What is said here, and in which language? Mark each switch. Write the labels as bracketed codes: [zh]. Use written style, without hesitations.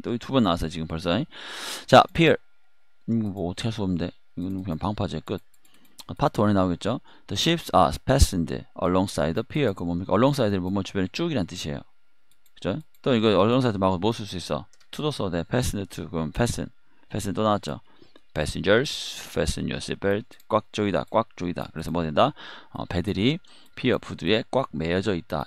[ko] 또 두 번 나왔어, 지금 벌써. 자, pier. 이거 뭐 어떻게 할 수 없는데. 이거는 그냥 방파제 끝. 파트 1에 나오겠죠. [en] The ships are fastened alongside the pier. [ko] 그 뭡니까? alongside를 뭐뭐 주변에 쭉이란 뜻이에요. 그죠? 또 이거 alongside 말고 뭐 쓸 수 있어? to도 써도 돼. [en] fastened to. [ko] 그럼 fasten 또 나왔죠. [en] passengers, fasten your seatbelt. [ko] 꽉 조이다, 꽉 조이다. 그래서 뭐 된다? 배들이 피어 부두에 꽉 매여져 있다.